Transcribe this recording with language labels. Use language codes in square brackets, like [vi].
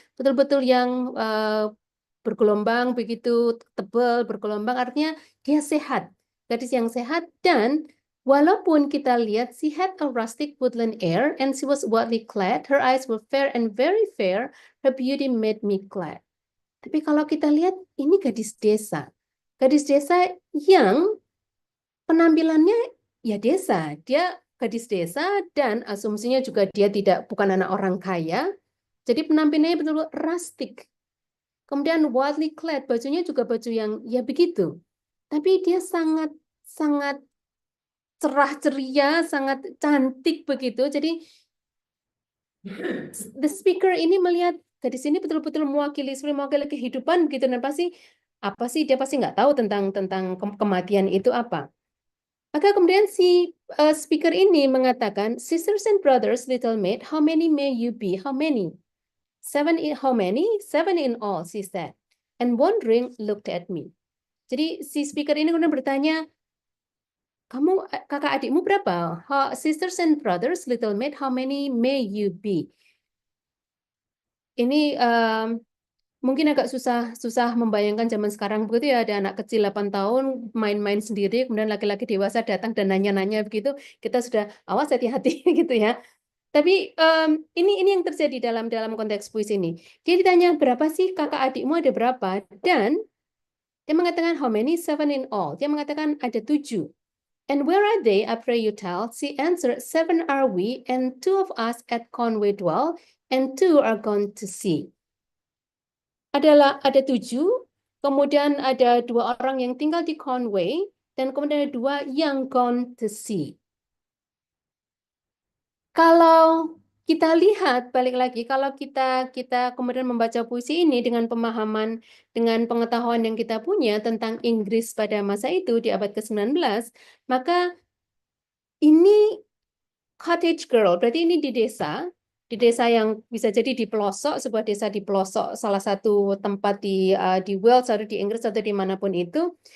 [id] Betul-betul yang bergelombang begitu, tebal, bergelombang, artinya dia sehat. Gadis yang sehat, dan walaupun kita lihat [en] she had a rustic woodland air and she was widely clad, her eyes were fair and very fair, her beauty made me glad. [id] Tapi kalau kita lihat, ini gadis desa. gadis desa yang penampilannya ya desa. Dia gadis desa dan asumsinya juga dia bukan anak orang kaya. Jadi penampilannya betul-betul rustic. Kemudian [en] wildly clad, [id] bajunya juga baju yang ya begitu. Tapi dia sangat cerah ceria, sangat cantik begitu. Jadi the speaker ini melihat gadis ini betul-betul mewakili kehidupan begitu, dan dia pasti nggak tahu tentang kematian itu apa. Maka kemudian si speaker ini mengatakan, [en] sisters and brothers, little maid, how many may you be? How many? How many? 7 in all, she said. And wondering looked at me. [id] Jadi si speaker ini kemudian bertanya, kamu kakak adikmu berapa? [en] Sisters and brothers, little maid, how many may you be? [id] Ini mungkin agak susah membayangkan zaman sekarang begitu ya, ada anak kecil 8 tahun main-main sendiri, kemudian laki-laki dewasa datang dan nanya-nanya begitu, kita sudah awas hati-hati gitu ya. Tapi ini yang terjadi dalam konteks puisi ini. Dia ditanya, berapa sih kakak adikmu, ada berapa? Dan dia mengatakan [en] how many? 7 in all. [id] Dia mengatakan ada 7. [en] And where are they? I pray you tell. She answered, 7 are we, and 2 of us at Conway dwell, and 2 are gone to sea. [id] Ada 7, kemudian ada 2 orang yang tinggal di Conway, dan kemudian ada 2 yang [en] gone to sea. [id] Kalau kita lihat balik lagi, kalau kita kemudian membaca puisi ini dengan pemahaman, dengan pengetahuan yang kita punya tentang Inggris pada masa itu di abad ke-19, maka ini [en] cottage girl, [id] berarti ini di desa yang bisa jadi di pelosok, sebuah desa di pelosok salah satu tempat di Wales atau di Inggris atau dimanapun itu.